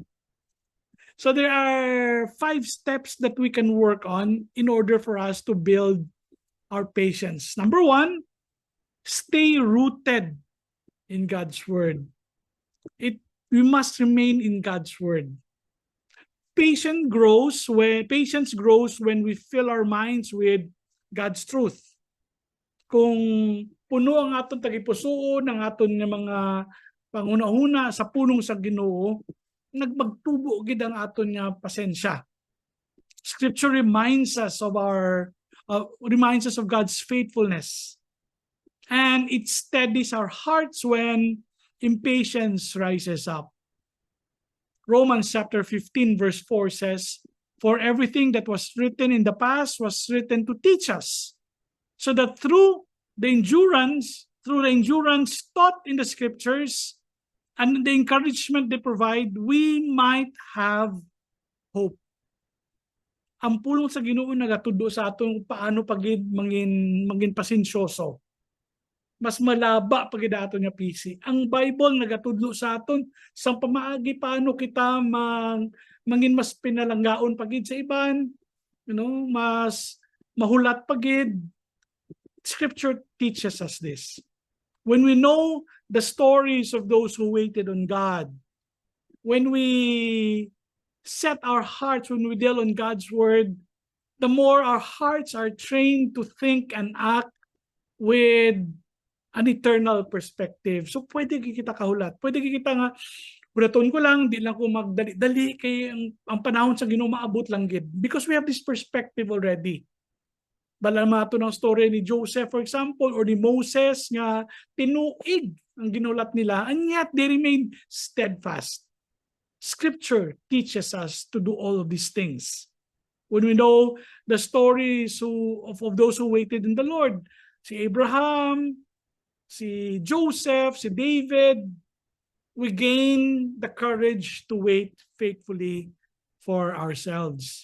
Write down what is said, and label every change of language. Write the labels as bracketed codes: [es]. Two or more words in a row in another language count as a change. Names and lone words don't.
[en] So, there are 5 steps that we can work on in order for us to build our patience. Number 1, stay rooted in God's Word. We must remain in God's Word. Patience grows when we fill our minds with God's truth. [hil] Kung puno ang aton tagipusoon, ang aton nga mga panguna-una sa punong sa Ginoo, nagmagtubo gid ang aton nga pasensya. [en] Scripture reminds us of God's faithfulness, and it steadies our hearts when impatience rises up. Romans chapter 15 verse 4 says, "For everything that was written in the past was written to teach us, so that through the endurance taught in the scriptures and the encouragement they provide, we might have hope." [hil] Ang pulong sa Ginoo nagatudlo sa aton paano pagid mangin pasensyoso. Mas malaba pagid aton nga pisi. Ang Bible nagatudlo sa aton sa pamaagi paano kita mangin mas pinalanggaon pagid sa iban, mas mahulat pagid. [en] Scripture teaches us this. When we know the stories of those who waited on God, when we set our hearts, when we deal on God's Word, the more our hearts are trained to think and act with an eternal perspective. [hil] So pwede kita kahulat. Pwede kita nga, hulaton ko lang, di lang ko magdali-dali kay ang panahon sa Ginoo maabot lang gid. [en] Because we have this perspective already. [hil] Bala mato ng story ni Joseph, [en] for example, [hil] or ni Moses nga tinuig ang ginulat nila, [en] and yet they remained steadfast. Scripture teaches us to do all of these things. When we know the stories of those who waited in the Lord, si Abraham, si Joseph, si David, we gain the courage to wait faithfully for ourselves.